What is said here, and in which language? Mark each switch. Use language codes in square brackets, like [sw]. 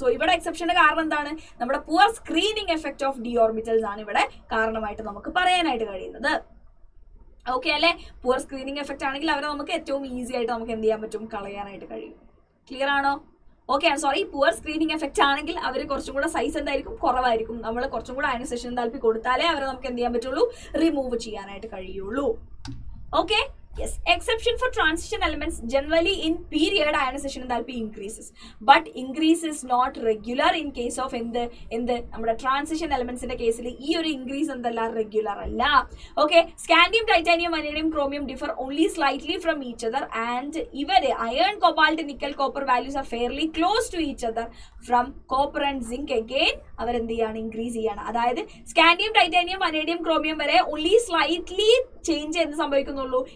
[ml] So ഇവിടെ എക്സെപ്ഷന്റെ കാരണം എന്താണ്? നമ്മുടെ poor screening effect of D orbitals ആണ് ഇവിടെ കാരണമായിട്ട് നമുക്ക് പറയാനായിട്ട് കഴിയുന്നത്. ഓക്കെ അല്ലെ? പുവർ സ്ക്രീനിങ് എഫക്ട് ആണെങ്കിൽ അവരെ നമുക്ക് ഏറ്റവും ഈസി ആയിട്ട് നമുക്ക് എന്ത് ചെയ്യാൻ പറ്റും? കളയാനായിട്ട് കഴിയും. ക്ലിയർ ആണോ? Okay, sorry, poor screening effect ആണെങ്കിൽ അവർ കുറച്ചും കൂടെ സൈസ് എന്തായിരിക്കും? കുറവായിരിക്കും. നമ്മൾ കുറച്ചും കൂടെ അയണൈസേഷൻ എന്താൽപ്പി കൊടുത്താലേ അവരെ നമുക്ക് എന്ത് ചെയ്യാൻ പറ്റുള്ളൂ? റിമൂവ് ചെയ്യാനായിട്ട് കഴിയുള്ളൂ. Okay, yes. [en] Exception for transition elements generally in period ionization enthalpy increases, but increase is not regular in case of [ml] നമ്മുടെ ട്രാൻസിഷൻ എലമെന്റ്സിന്റെ കേസിൽ ഈ ഒരു ഇൻക്രീസ് എന്തല്ല? റെഗുലർ അല്ല. [en] Okay, scandium, titanium, vanadium, chromium differ only slightly from each other and ഇവര് iron, cobalt, nickel, copper values are fairly close to each other. [ml] From copper and zinc again അവരെന്ത് ചെയ്യാണ്? Increase ചെയ്യാണ്. അതായത് scandium, titanium, vanadium, chromium വരെ only slightly change എന്ത് സംഭവിക്കുന്നുള്ളൂ?